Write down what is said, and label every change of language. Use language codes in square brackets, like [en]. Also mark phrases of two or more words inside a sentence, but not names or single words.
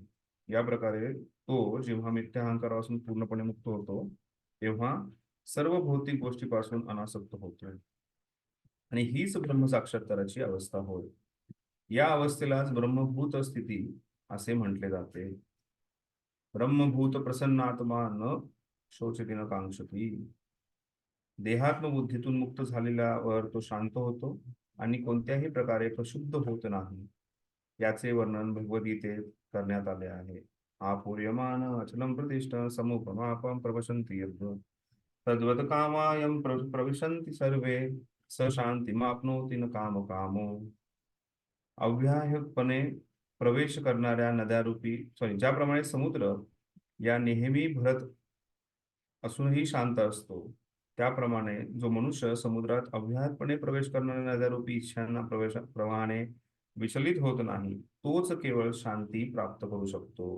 [mr] या प्रकारे तो जेव्हा मिथ्या अहंकारापासून पूर्णपणे मुक्त होतो तेव्हा सर्व भौतिक गोष्टीपासून अनासक्त होतोय आणि हीच ब्रह्मसाक्षात्काराची अवस्था होय. या अवस्थेलाच ब्रह्मभूत स्थिती असे म्हटले जाते. [sa] ब्रह्मभूत प्रसन्नात्मा न शोचती न कांक्षती. [mr] देहात्मबुद्धीतून मुक्त झालेल्यावर तो शांत होतो आणि कोणत्याही प्रकारे प्रशुद्ध होत नाही. याचे वर्णन भगवद्गीतेत करण्यात आले आहे. [sa] आपूर्यमान अचलम प्रतिष्ठ समुपमापम प्रवशन्ति यद् तद्वत कामायम प्रविशन्ति सर्वे स शांतिमाप्नोति न काम कामो. [mr] अव्याहकपणे प्रवेश करणाऱ्या नद्यारूपी ज्याप्रमाणे समुद्र या नेहमी भरत असूनही शांत असतो, त्याप्रमाणे जो मनुष्य समुद्रात अव्याहतपणे प्रवेश करणाऱ्या नद्यारूपी इच्छांना प्रवाहाने विचलित होत नाही, तोच केवळ शांती प्राप्त करू शकतो.